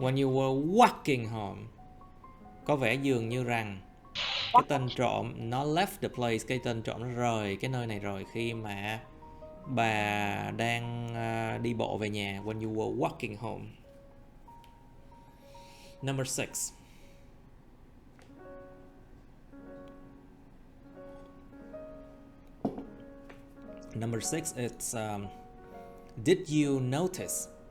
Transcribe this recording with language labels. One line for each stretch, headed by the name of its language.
English: When you were walking home.
Vietnamese: Có vẻ dường như rằng cái tên trộm nó
English: left the place,
Vietnamese: cái tên trộm nó rời cái nơi này rồi khi mà bà đang đi bộ về nhà.
English: When you were walking home. Number 6. Number 6 it's did you notice?